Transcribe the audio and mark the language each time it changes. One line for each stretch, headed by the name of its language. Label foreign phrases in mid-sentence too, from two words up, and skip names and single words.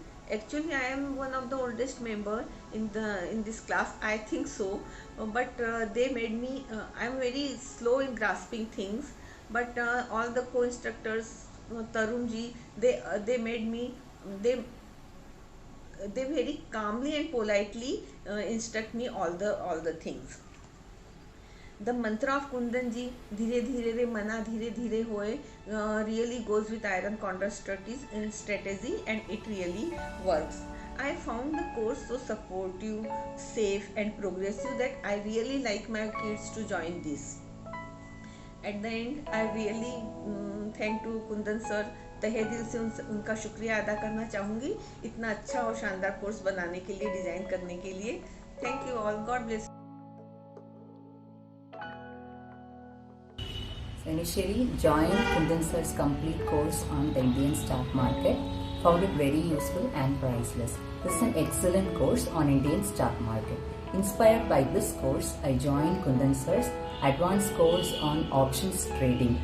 English: Actually, I am one of the oldest member in this class, I think so, but they made me, I am very slow in grasping things, but all the co-instructors, Tarunji, they made me, they very calmly and politely instruct me all the things. The mantra of
Hindi: Kundan ji, धीरे धीरे रे मना धीरे धीरे होय,
English: really goes with iron condor strategy, and it really works. I found the course so supportive, safe and progressive that I really like my kids to join this. At the end, I really thank to Kundan sir,
Hindi: तहे दिल से उनका शुक्रिया अदा करना चाहूँगी इतना अच्छा और शानदार कोर्स बनाने के लिए, डिज़ाइन करने के लिए.
English: Thank you all, God bless. Initially joined Kundan sir's complete course on the Indian stock market, found it very useful and priceless. This is an excellent course on Indian stock market. Inspired by this course, I joined Kundan sir's advanced course on options trading.